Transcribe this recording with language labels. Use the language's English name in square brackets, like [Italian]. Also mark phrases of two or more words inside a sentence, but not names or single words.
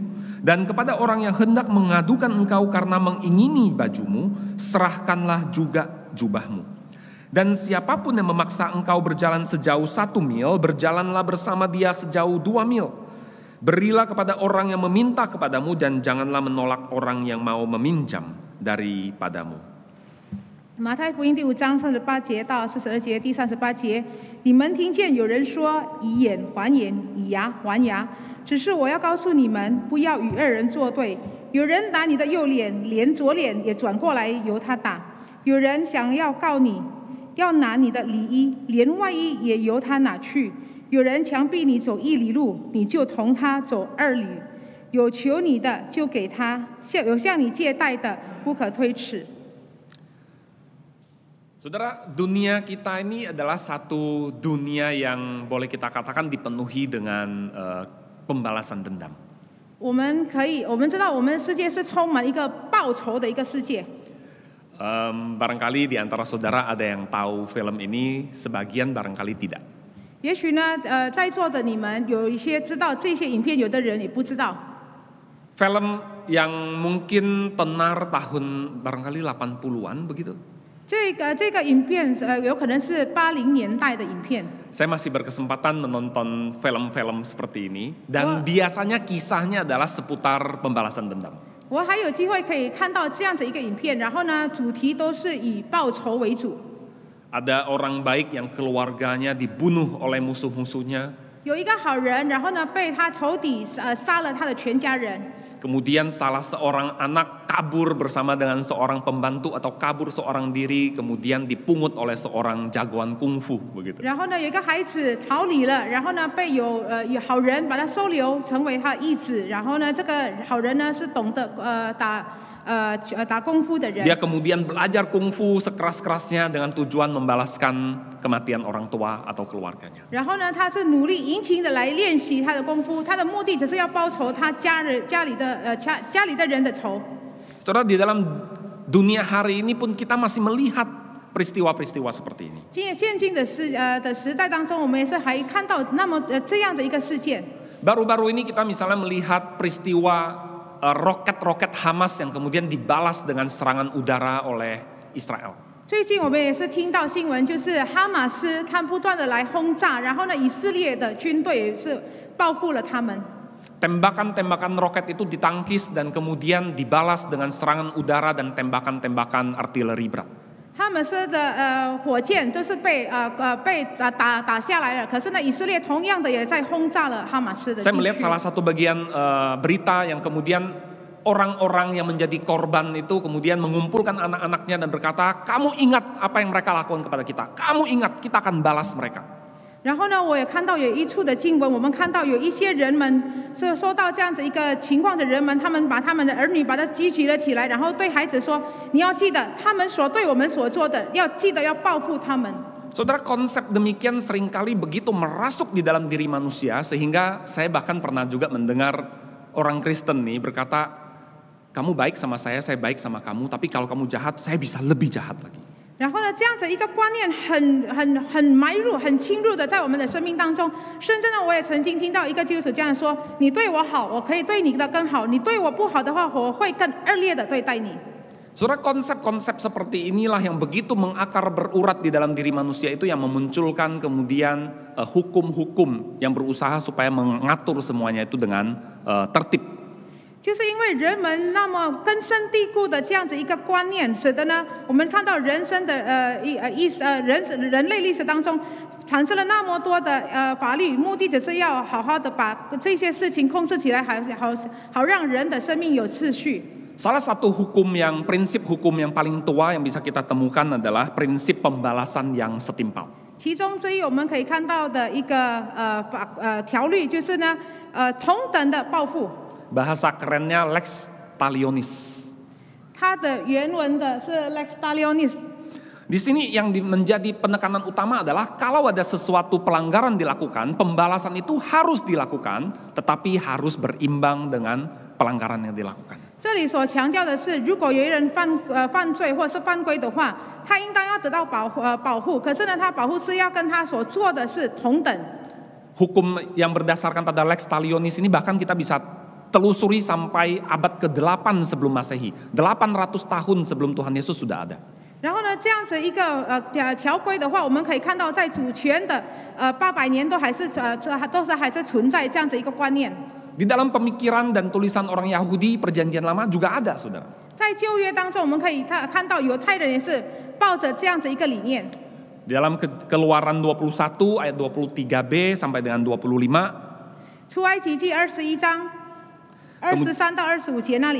[Indonesian] Dan kepada orang yang hendak mengadukan engkau karena mengingini bajumu, serahkanlah juga jubahmu. Dan siapapun yang memaksa engkau berjalan sejauh 1 mil, berjalanlah bersama dia sejauh 2 mil. Berilah kepada orang yang meminta kepadamu dan janganlah menolak orang yang mau meminjam daripadamu. [Chinese] 马太福音第5章38节到42节，第38节，你们听见有人说以眼还眼，以牙还牙，只是我要告诉你们，不要与恶人作对。有人打你的右脸，连左脸也转过来由他打；有人想要告你，要拿你的里衣，连外衣也由他拿去；有人强逼你走1里路，你就同他走2里；有求你的就给他，有向你借贷的不可推辞。 [Indonesian] Saudara, dunia kita ini adalah satu dunia yang boleh kita katakan dipenuhi dengan pembalasan dendam. [Chinese] 我们知道我们的世界是充满一个报仇的一个世界。 [Indonesian] Barangkali di antara saudara ada yang tahu film ini, sebagian barangkali tidak. [Chinese] 也许呢，在座的你们有一些知道这些影片，有的人也不知道。 [Indonesian] Film yang mungkin tenar tahun barangkali 80-an begitu. [Chinese] 这个影片有可能是80年代的影片。 [Indonesian] Saya masih berkesempatan menonton film-film seperti ini dan biasanya kisahnya adalah seputar pembalasan dendam. [Chinese] 我还有机会可以看到这样子一个影片，然后呢，主题都是以报仇为主。 [Indonesian] Ada orang baik yang keluarganya dibunuh oleh musuh-musuhnya. [Chinese] 有一个好人，然后呢被他仇敌杀了他的全家人。 [Indonesian] Kemudian salah seorang anak kabur bersama dengan seorang pembantu atau kabur seorang diri, kemudian dipungut oleh seorang jagoan kungfu begitu. [Chinese] 然后呢，有一个孩子逃离了，然后呢被有好人把他收留，成为他义子。然后呢，这个好人呢是懂得打功夫的人。 [Indonesian] Dia kemudian belajar kungfu sekeras-kerasnya dengan tujuan membalaskan kematian orang tua atau keluarganya. [Chinese] 然后呢，他是努力殷勤的来练习他的功夫，他的目的只是要报仇他家里的人的仇。 [Indonesian] Saudara, di dalam dunia hari ini pun kita masih melihat peristiwa-peristiwa seperti ini. [Chinese] 现今的时代当中，我们也是还看到这样的一个事件。 [Indonesian] Baru-baru ini kita misalnya melihat peristiwa roket-roket Hamas yang kemudian dibalas dengan serangan udara oleh Israel. [Chinese] 最近我们也是听到新闻，就是哈马斯他不断的来轰炸，然后呢，以色列的军队是报复了他们。 [Indonesian] Tembakan-tembakan roket itu ditangkis dan kemudian dibalas dengan serangan udara dan tembakan-tembakan artileri berat. [Chinese] 哈马斯的火箭都是被打下来了，可是呢，以色列同样的也在轰炸了哈马斯的地区。 [Indonesian] Saya melihat salah satu bagian berita yang kemudian orang-orang yang menjadi korban itu kemudian mengumpulkan anak-anaknya dan berkata, kamu ingat apa yang mereka lakukan kepada kita, kamu ingat kita akan balas mereka. [Chinese] 然后呢，我也看到有一处的经文，我们看到有一些人们是受到这样子一个情况的人们，他们把他们的儿女把他举起了起来，然后对孩子说：“你要记得，他们所对我们所做的，要记得要报复他们。” [Indonesian] Saudara, konsep demikian seringkali begitu merasuk di dalam diri manusia sehingga saya bahkan pernah juga mendengar orang Kristen nih berkata, kamu baik sama saya baik sama kamu, tapi kalau kamu jahat, saya bisa lebih jahat lagi. [Chinese] 然后呢，这样子一个观念很埋入、很侵入的在我们的生命当中。甚至呢，我也曾经听到一个基督徒这样说：“你对我好，我可以对你的更好；你对我不好的话，我会更恶劣的对待你。” [Indonesian] Saudara, konsep-konsep seperti inilah yang begitu mengakar berurat di dalam diri manusia itu yang memunculkan kemudian hukum-hukum yang berusaha supaya mengatur semuanya itu dengan tertib. [Chinese] 就是因为人们那么根深蒂固的这样子一个观念，使得呢，我们看到人生的人类历史当中产生了那么多的法律，目的只是要好好的把这些事情控制起来，好让人的生命有秩序。 [Indonesian] Salah satu prinsip hukum yang paling tua yang bisa kita temukan adalah prinsip pembalasan yang setimpal. [Chinese] 其中之一，我们可以看到的一个条律就是呢，同等的报复。 [Indonesian] Bahasa kerennya [Latin] lex talionis. [Chinese] 它的原文的是 [Latin] lex talionis。 [Indonesian] Di sini yang menjadi penekanan utama adalah kalau ada sesuatu pelanggaran dilakukan, pembalasan itu harus dilakukan, tetapi harus berimbang dengan pelanggaran yang dilakukan. [Chinese] 这里所强调的是，如果有人犯罪或是犯规的话，他应当要得到保护。可是呢，他保护是要跟他所做的是同等。 [Indonesian] Hukum yang berdasarkan pada [Latin] lex talionis [Indonesian] ini bahkan kita bisa telusuri sampai abad ke-8 sebelum Masehi. 800 tahun sebelum Tuhan Yesus sudah ada. [Chinese] 然后呢，这样子一个条规的话，我们可以看到，在主权的800年都还是存在这样子一个观念。 [Indonesian] Di dalam pemikiran dan tulisan orang Yahudi Perjanjian Lama juga ada, saudara. [Chinese] 在旧约当中，我们可以看到犹太人也是抱着这样子一个理念。 [Indonesian] Dalam Keluaran 21 ayat 23b sampai dengan 25. [Chinese] 出埃及记21章23到25节那里。